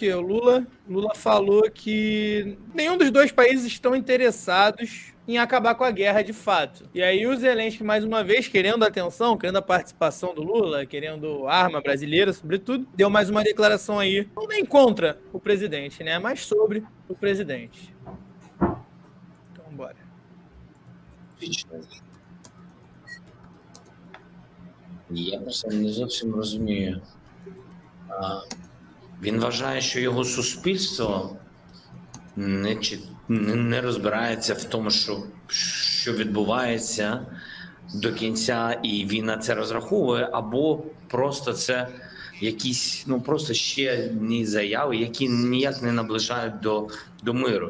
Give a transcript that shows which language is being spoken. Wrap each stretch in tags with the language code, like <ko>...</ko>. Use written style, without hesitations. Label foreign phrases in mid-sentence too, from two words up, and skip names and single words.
<pt>O Lula falou que nenhum dos dois países estão interessados em acabar com a guerra de fato. E aí o Zelensky, mais uma vez, querendo atenção, querendo a participação do Lula, querendo arma brasileira, sobretudo, deu mais uma declaração aí, não nem contra o presidente, né? Mas sobre o presidente. Então, bora.</pt> <uk>Я просто не зовсім розумію. Він вважає, що його суспільство не розбирається в тому, що відбувається до кінця, і він на це розраховує, або просто це якісь, просто ще одні заяви, які ніяк не наближають до миру.</uk>